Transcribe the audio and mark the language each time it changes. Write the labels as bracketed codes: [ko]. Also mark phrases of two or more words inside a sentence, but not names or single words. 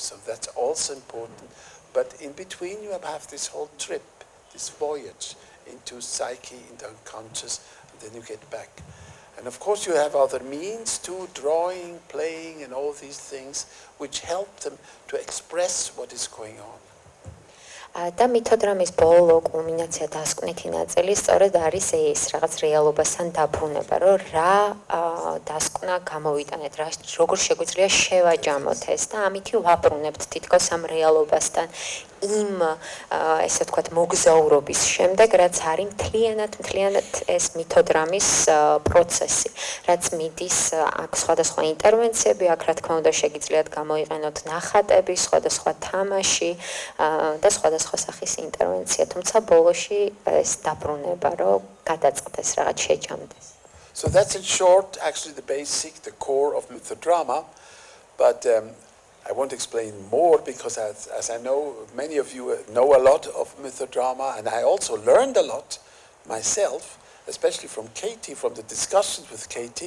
[en] So that's also important. But in between you have this whole trip, this voyage into psyche, into unconscious, and then you get back. And of course you have other means too, drawing, playing, and all these things, which help them to express what is going on. [ka] და მითოდრამის ბოლო კულმინაცია დასკვნითი ნაწილი სწორედ არის ეს რაღაც რეალობასთან დაბრუნება, რომ რა დასკვნა გამოვიტანეთ, როგორ შეგვიძლია შევაჯამოთ ეს და ამითი ვაბრუნებთ თითქოს ამ რეალობასთან იმ ესე ვთქვათ მოგზაურობის შემდეგ, რაც არის მთლიანად ეს მითოდრამის პროცესი, რაც მიდის აქ სხვადასხვა ინტერვენციები, აქ რა თქმა უნდა შეგიძლიათ გამოიყენოთ ნახატები, სხვადასხვა თამაში და სხვადასხვა სახის ინტერვენცია, თუმცა ბოლოში ეს დაბრუნება, რომ გადაწყდეს რაღაც შეჯამდეს. [en] So that's in short actually the basic, the core of mythodrama, but I won't explain more because as I know, many of you know a lot of mythodrama, and I also learned a lot myself, especially from Katie, from the discussions with Katie.